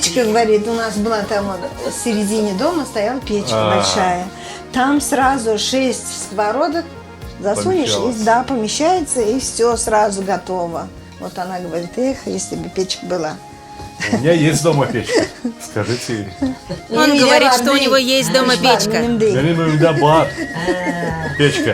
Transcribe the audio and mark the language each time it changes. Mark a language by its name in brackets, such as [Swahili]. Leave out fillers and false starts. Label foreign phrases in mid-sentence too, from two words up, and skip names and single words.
[Russian] Печка, говорит, у нас была там вот, в середине дома стояла печка большая. Там сразу 6 сковородок засунешь, и, да, помещается, и все сразу готово. Вот она говорит, эх, если бы печка была. У меня есть дома печка. Скажите Ире. Он говорит, что у него есть дома печка. [Turkish] Benim evimde бар. [Russian] Печка.